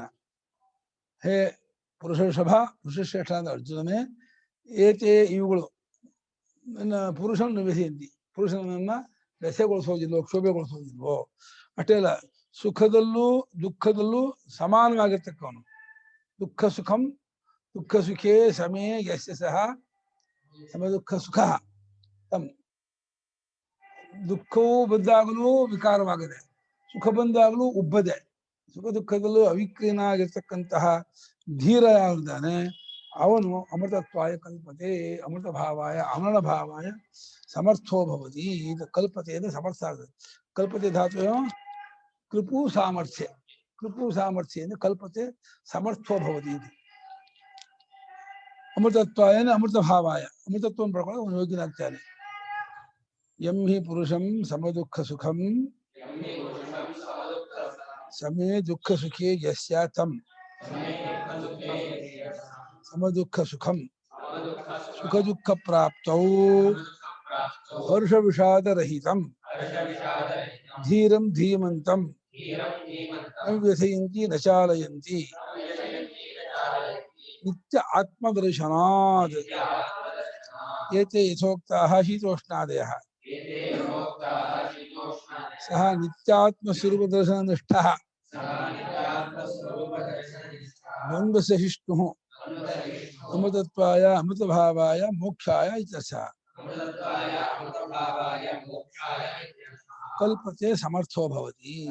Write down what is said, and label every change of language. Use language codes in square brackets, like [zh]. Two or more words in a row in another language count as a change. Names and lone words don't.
[sa] ಹೇ ಪುರುಷರ್ಷಭ ಪುರುಷಶ್ರೇಷ್ಠ [kn] ಅಂತ ಅರ್ಜುನನೇ, ಏತೆ ಇವುಗಳು ನನ್ನ ಪುರುಷನ ವ್ಯಥೆಯಂತಿ, ಪುರುಷನನ್ನ ವ್ಯಥೆಗೊಳಿಸೋದಿಲ್ವೋ ಕ್ಷೋಭೆಗೊಳಿಸೋದಿಲ್ವೋ. ಅಷ್ಟೇ ಅಲ್ಲ, ಸುಖದಲ್ಲೂ ದುಃಖದಲ್ಲೂ ಸಮಾನವಾಗಿರ್ತಕ್ಕವನು. [sa] ದುಃಖ ಸುಖಂ ದುಃಖ ಸುಖೇ ಸಮೇ ಯಸ್ಯ ಸಹ ಸಮ ದುಃಖ ಸುಖ ತಮ್. [kn] ದುಃಖವೂ ಬಂದಾಗಲೂ ವಿಕಾರವಾಗದೆ, ಸುಖ ಬಂದಾಗಲೂ ಉಬ್ಬದೆ, ಸುಖ ದುಃಖದಲ್ಲೂ ಅವಿಕ್ರೀನಾಗಿರ್ತಕ್ಕಂತಹ ಧೀರ ಯಾರಿದ್ದಾನೆ ಅವನು [sa] ಅಮೃತತ್ವಾಯ ಕಲ್ಪತೆ. ಅಮೃತ ಭಾವಾಯ ಅಮರಣ ಭಾವಾಯ ಸಮರ್ಥೋ ಭವತಿ. [kn] ಇದು ಕಲ್ಪತೆ ಅಂದ್ರೆ ಸಮರ್ಥ ಆಗುತ್ತೆ. ಕಲ್ಪತೆ ಧಾತು [sa] ಕೃಪು ಸಾಮರ್ಥ್ಯ. ಕೃಪು ಸಾಮರ್ಥ್ಯ ಅಂದ್ರೆ ಕಲ್ಪತೆ ಸಮರ್ಥೋ ಭವತಿ. [kn] ಇದು [sa] ಅಮೃತತ್ವಾಯ ಅಮೃತ ಭಾವಾಯ, [kn] ಅಮೃತತ್ವವನ್ನು ಪಡ್ಕೊಳ್ಳೋ ಅವನು ಯೋಗ್ಯನಾಗ್ತಾನೆ. [sa] ಯಂ ಹಿ ಪುರುಷಂ ಸಮದುಃಖ ಸುಖಂ ಸಮೇ ದುಃಖ ಸುಖೇ ಯಸ್ಯ ತಂ ಸಮದುಃಖ ಸುಖಂ ಸುಖ ದುಃಖ ಪ್ರಾಪ್ತೌ ಹರ್ಷ ವಿಷಾದ ರಹಿತಂ ಧೀರಂ ಧೀಮಂತಂ ನ ವ್ಯಥಯಂತಿ ನ ಚಾಲಯಂತಿ ನಿತ್ಯ ಆತ್ಮದರ್ಶನಾದ್ ಏತೆ ಯಥೋಕ್ತಾಃ ಶೀತೋಷ್ಣಾದಯಃ ಸಹ ನಿತ್ಯಾತ್ಮ ಸ್ವರೂಪ ದರ್ಶನ ನಿಷ್ಠಃ ದ್ವಂದ್ವ ಸಹಿಷ್ಣುಃ ಅಮೃತತ್ವಾಯ ಅಮೃತಭಾವಾಯ ಮೋಕ್ಷಾಯ ಇತ್ಯರ್ಥಃ ಕಲ್ಪತೆ ಸಮರ್ಥೋ ಭವತಿ